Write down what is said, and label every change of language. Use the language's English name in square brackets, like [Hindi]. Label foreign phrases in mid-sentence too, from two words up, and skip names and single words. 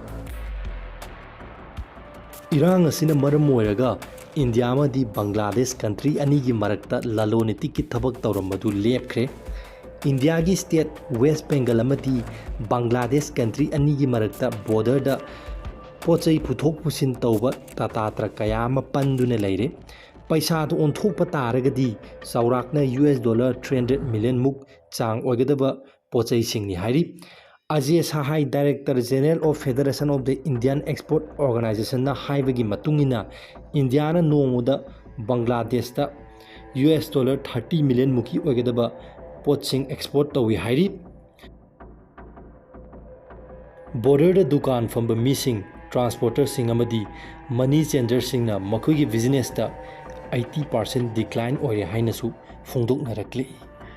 [Manipuri] Irang asina maram moiraga India amadi Bangladesh country anigi marakta laloniti ki thabak tawramadu lepkhre India gi state West Bengal amadi Bangladesh country anigi marakta border da pochai puthok pusin tawba tatatra kayama panduna leire paisa to onthokpa taragadi saurakna $300 million muk chang oigadaba pochai singni hairi Ajay Sahai [English] Director General of Federation of the Indian Export Organization [Manipuri] na haibagi matungina India na nomuda Bangladesh da $30 million muki oigadaba potsing export tawi hairi border da dukan famba [English] missing transporter [Manipuri] sing amadi [English] money changer [Manipuri] sing na makoi gi business da 80% decline oire haina su phongdok narakli